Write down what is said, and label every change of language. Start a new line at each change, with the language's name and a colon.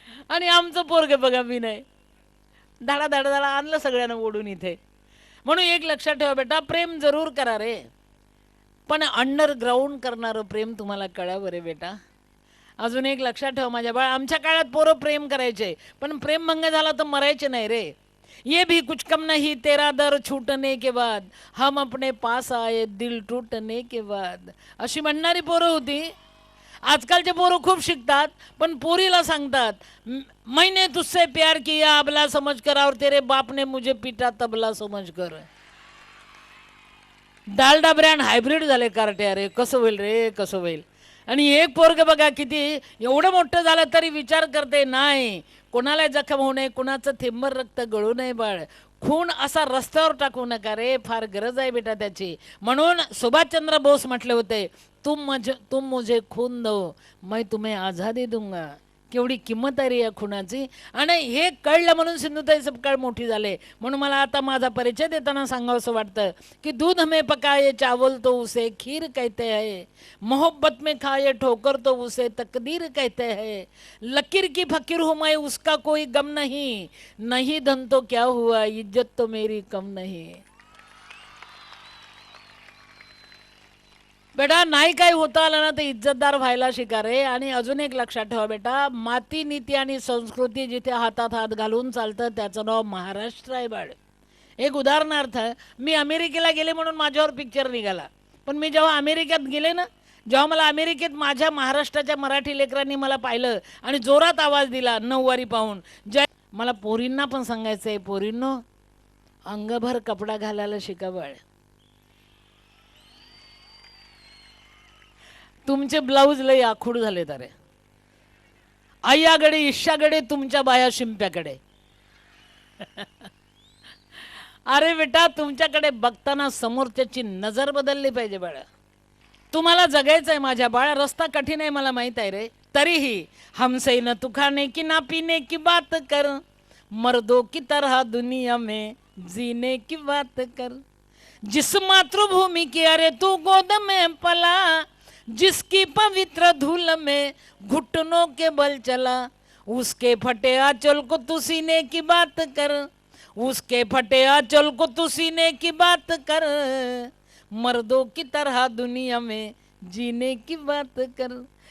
Marathi: आणि आमचं पोरग बघा मी नाही, धाडा धाडा धाडा आणलं सगळ्यांना ओढून इथे. म्हणून एक लक्षात ठेवा बेटा, प्रेम जरूर करा रे, पण अंडरग्राऊंड करणारं प्रेम तुम्हाला कळावं रे बेटा. अजून एक लक्षात ठेवा माझ्या बाळ, आमच्या काळात पोरं प्रेम करायचे पण प्रेमभंग झाला तर मरायचे नाही रे.
Hindi: ये भी कुछ कम नहीं तेरा दर छूटने के बाद, हम अपने पास आए दिल टूटने के बाद,
Marathi: अशी म्हणणारी पोरं होती. आजकालचे पोरं खूप शिकतात पण पोरीला सांगतात
Hindi: मैंने तुझसे प्यार किया अबला समझ कर, और तेरे बाप ने मुझे पीटा तबला समझ कर.
Marathi: डालडा ब्रँड हायब्रिड झाले कार्टे. अरे कसं होईल रे, कसं होईल. आणि एक पोरग बघा किती एवढं मोठं झालं तरी विचार करते नाही कोणाला जखम होऊ नये, कुणाचं थेंबर रक्त गळू नये बाळ. खून असा रस्त्यावर टाकू नका रे, फार गरज आहे बेटा त्याची. म्हणून सुभाषचंद्र बोस म्हटले होते,
Hindi: तुम मुझे खून दो मैं तुम्हें आझादी दूंगा.
Marathi: केवढी किंमत आहे रे या खुनाची. आणि हे कळलं म्हणून सिंधुताई सपकाळ मोठी झाले. म्हणून मला आता माझा परिचय देताना सांगावंसं वाटतं की
Hindi: दूध में पकाए चावल तो उसे खीर कहते हैं, मोहब्बत में खाए ठोकर तो उसे तकदीर कहते हैं, लकीर की फकीर हूँ मैं उसका कोई गम नहीं, नहीं धन तो क्या हुआ इज्जत तो मेरी कम नहीं.
Marathi: बेटा नाही काय होता आलं ना तर इज्जतदार व्हायला शिका रे. आणि अजून एक लक्षात ठेवा बेटा, माती नीती आणि संस्कृती जिथे हातात हात घालून चालतं त्याचं नाव महाराष्ट्र आहे बाळ. एक उदाहरणार्थ, मी अमेरिकेला गेले म्हणून माझ्यावर पिक्चर निघाला, पण मी जेव्हा अमेरिकेत गेले ना जेव्हा मला अमेरिकेत माझ्या महाराष्ट्राच्या मराठी लेकरांनी मला पाहिलं आणि जोरात आवाज दिला नऊवारी पाहून, मला पोरींना पण सांगायचं आहे, पोरींनो अंगभर कपडा घालायला शिका बाळ. तुमचे ब्लाऊज लय आखूड झाले तारे. आयाकडे ईशाकडे तुमच्या बाया शिंप्याकडे. अरे बेटा, तुमच्याकडे बघताना समोरच्याची नजर बदलली पाहिजे बाळा. तुम्हाला जगायचंय माझ्या बाळा. रस्ता कठीण आहे मला माहित आहे रे.
Hindi: तरीही हमसे न तू खाने की ना पीने की बात कर, मर्दों की तरह दुनिया में जीने की बात कर. जिस मातृभूमि की अरे तू गोद में पला, जिसकी पवित्र धूल में घुटनों के बल चला, उसके फटे आंचल को तू सीने की बात कर, उसके फटे आंचल को तू सीने की बात कर, मर्दों की तरह दुनिया में जीने की बात कर.